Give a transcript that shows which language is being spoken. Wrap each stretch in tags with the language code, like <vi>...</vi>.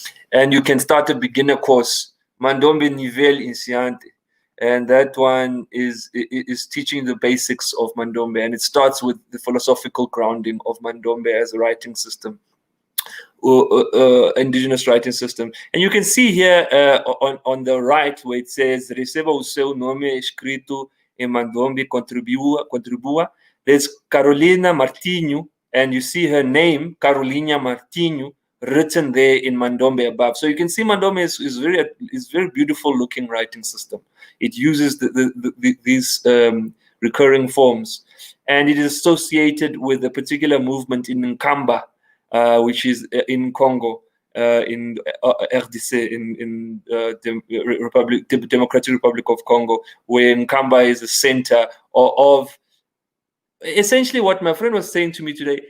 <en>And you can start a beginner course, Mandombe Nivel Iniciante, and that one is teaching the basics of Mandombe, and it starts with the philosophical grounding of Mandombe as a writing system. indigenous writing system. And you can see here on the right where it says</en> <pt>receba o seu nome escrito em Mandombe, contribua.</pt> <en>There's Carolina Martinho, and you see her name, Carolina Martinho, written there in Mandombe above. So you can see Mandombe is very beautiful looking writing system. It uses these recurring forms, and it is associated with a particular movement in Nkamba, which is in Congo, in RDC, in Democratic Republic of Congo, where Nkamba is the center of essentially what my friend was saying to me today.</en>